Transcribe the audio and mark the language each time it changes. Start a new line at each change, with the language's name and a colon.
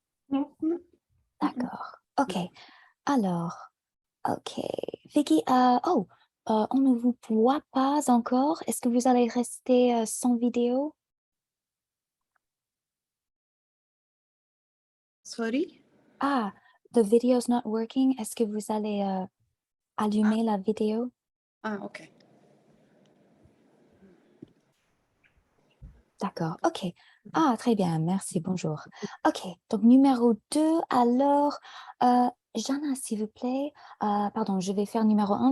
French: Non. D'accord. OK. Alors, OK. Vicky, on ne vous voit pas encore. Est-ce que vous allez rester sans vidéo?
English: Sorry? Ah, the video's not working.
French: Est-ce que vous allez allumer la vidéo? Ah, OK. D'accord, OK. Ah, très bien, merci, bonjour. OK, donc numéro 2, alors, Jana, s'il vous plaît, pardon, je vais faire numéro 1.